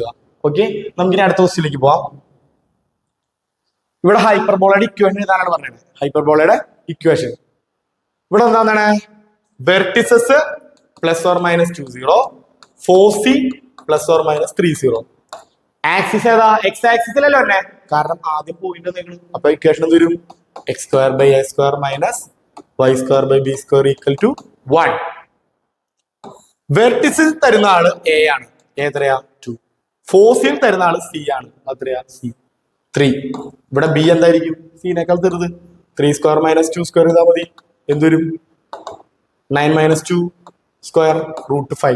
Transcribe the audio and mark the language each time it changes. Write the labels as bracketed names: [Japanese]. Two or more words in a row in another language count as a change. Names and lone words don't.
[Malayalam] ഓക്കെ, നമുക്കിനി അടുത്ത ക്വസ്റ്റ്യനിലേക്ക് പോവാം. ഇവിടെ ഹൈപ്പർബോളയുടെ ഇക്വേഷൻ എഴുതാനാണ് പറഞ്ഞത്. ഹൈപ്പർബോളയുടെ ഇക്വേഷൻ ഇവിടെ എന്താണ്? വെർട്ടിസസ് +or-20, ഫോസി +or-30. ആക്സിസ് ഏതാ? എക്സ് ആക്സിസിലല്ലോ തന്നെ, കാരണം ആദ്യം പോയിന്റ് എന്തെങ്കിലും. അപ്പൊ ഇക്വേഷൻ എന്ത് വരും? x²/a² - y²/b² = 1. വെർട്ടിസിൽ തരുന്ന ആള് a ആണ്, എത്രയാ? 2. ഫോസിൽ തരുന്ന ആള് c ആണ്, എത്രയാ? c 3. ഇവിടെ b എന്തായിരിക്കും? c-നേക്കാൾ ചെറുത്. 3² - 2² ചെയ്താൽ മതി. എന്തൊരും? 9 - 2² √5.